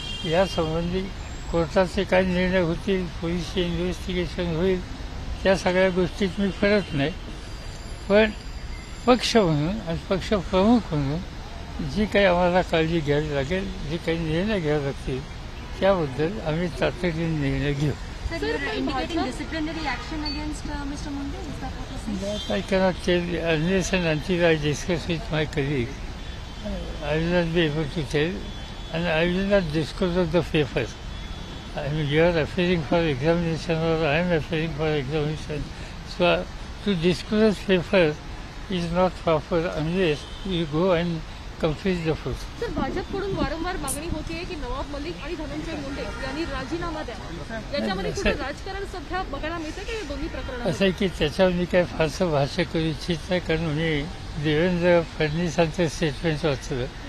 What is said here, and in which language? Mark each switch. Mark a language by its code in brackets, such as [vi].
[mr] यासंबंधी कोर्टाचे काय निर्णय होतील, पोलीसचे इन्व्हेस्टिगेशन होईल, त्या सगळ्या गोष्टीत मी करत नाही, पण पक्ष म्हणून आणि पक्षप्रमुख म्हणून जी काही आम्हाला काळजी घ्यावी लागेल, जे काही निर्णय घ्यावे लागतील त्याबद्दल आम्ही तातडीने निर्णय घेऊ. [en] Sir, you're indicating disciplinary action against Mr. Munde? Is that what you're saying? That I cannot tell unless and until I discuss with my colleague. I will not be able to tell, and I will not disclose of the papers. I mean, you are referring for examination or I am referring for examination. So to disclose papers is not proper unless you go and complete the food. [mr] Sir, भाजपकडून वारंवार मागणी होतीये की नवाब मलिक आणि धनंजय मुंडे यांनी राजीनामा द्यावा. याच्यामध्ये कुठे राजकारण सध्या बघायला मिळतं की या दोन्ही प्रकरणात? असं आहे की त्याच्यावर मी काय फारसं भाष्य करू इच्छित नाही, कारण मी देवेंद्र फडणवीसांचं स्टेटमेंट वाचलं.